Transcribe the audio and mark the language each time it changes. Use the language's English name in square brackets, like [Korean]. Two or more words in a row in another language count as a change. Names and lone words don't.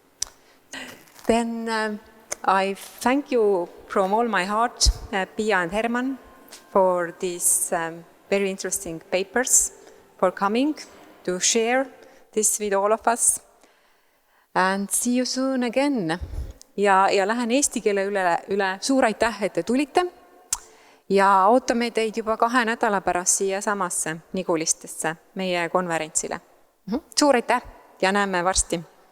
[English] Then I thank you from all my heart, Pia and Herman, for these very interesting papers, for coming to share this with all of us. And see you soon again. [Estonian] Ja lähen eesti keele üle. Suur aitäh, et te tulite. Ja ootame teid juba 2 nädala pärast siia samasse Nigulistesse meie konverentsile. Suur aitäh ja näeme varsti.